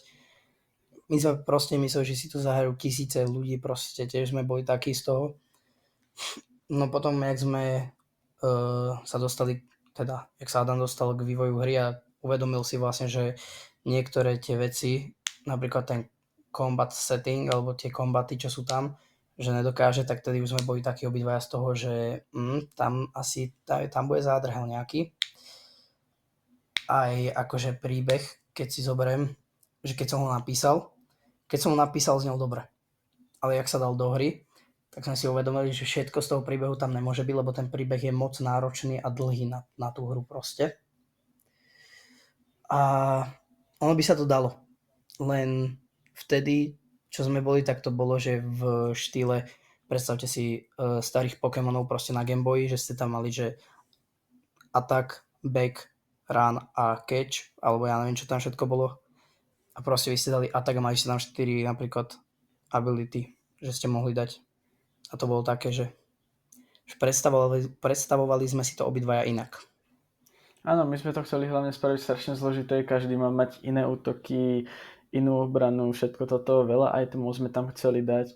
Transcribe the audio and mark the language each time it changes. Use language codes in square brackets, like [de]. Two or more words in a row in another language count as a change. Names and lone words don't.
[sk] My sme proste mysleli, že si to zahrajú tisíce ľudí, proste tiež sme boli takí z toho. No potom, jak sme sa dostali, teda, jak sa Adam dostal k vývoju hry a uvedomil si vlastne, že niektoré tie veci, napríklad ten [en] combat setting, [sk] alebo tie kombaty, čo sú tam, že nedokáže, tak tedy už sme boli takí obidvaja z toho, že tam asi, tam bude zádrhel nejaký. Aj akože príbeh, keď si zoberiem, že keď som ho napísal, znel dobre. Ale jak sa dal do hry, tak sme si uvedomili, že všetko z toho príbehu tam nemôže byť, lebo ten príbeh je moc náročný a dlhý na tú hru proste. A ono by sa to dalo. Len vtedy, čo sme boli, tak to bolo, že v štýle, predstavte si starých Pokémonov proste na Game Boy, že ste tam mali, že [en] attack, back, run [sk] a catch, alebo ja neviem, čo tam všetko bolo. A proste vy ste dali attack a mali ste tam 4 napríklad ability, že ste mohli dať. A to bolo také, že predstavovali sme si to obidvaja inak. Áno, my sme to chceli hlavne spraviť strašne zložité, každý má mať iné útoky, inú obranu, všetko toto, veľa itemov sme tam chceli dať.